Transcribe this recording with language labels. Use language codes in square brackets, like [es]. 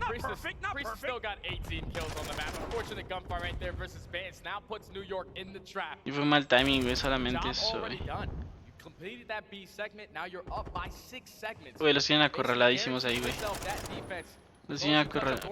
[en] Priest still got 18 kills on the map. Unfortunate gunfire right there versus Vance now puts New York in the trap. [es] Y fue mal timing, güey, solamente eso, güey. [en] Completed that B segment, now you're up by 6 segments. [es] Güey, los tienen acorraladísimos ahí, güey. Los tienen acorralados.